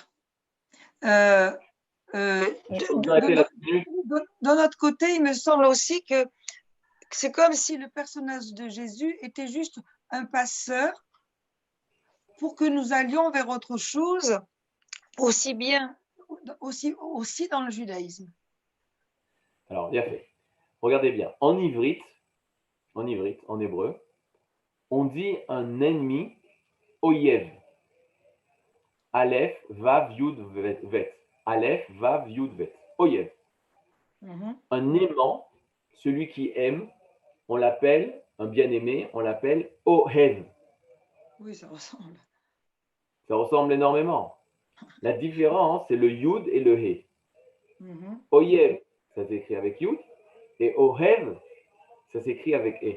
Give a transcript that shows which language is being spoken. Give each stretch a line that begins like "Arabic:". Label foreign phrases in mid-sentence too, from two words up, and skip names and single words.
French: De notre côté, il me semble aussi que c'est comme si le personnage de Jésus était juste un passeur pour que nous allions vers autre chose, aussi dans le judaïsme. Alors, bien fait. Regardez bien. En ivrite, en hébreu, on dit un ennemi, oyev.
Hebrew: אלף, וו, יוד, בית. אלף, וו, יוד, בית. אויב.
French: Un aimant, celui qui aime, on l'appelle, un bien-aimé, on l'appelle ohev. Oui, ça ressemble. Ça ressemble énormément. La différence, c'est le yud et le he. Oyev, ça s'écrit avec yud, et ohev, ça s'écrit avec he.